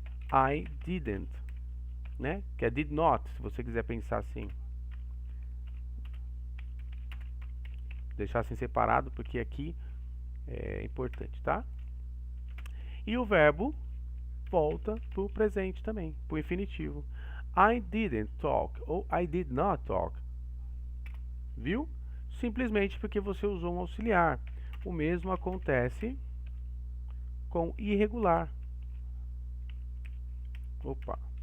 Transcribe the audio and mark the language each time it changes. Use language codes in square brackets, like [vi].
[en] I didn't, [pt] né? Que é did not, se você quiser pensar assim. Deixar assim separado, porque aqui é importante, tá? E o verbo volta para o presente também, para o infinitivo. [en] I didn't talk [pt] ou [en] I did not talk. [pt] Viu? Simplesmente porque você usou um auxiliar. O mesmo acontece com irregular. Opa.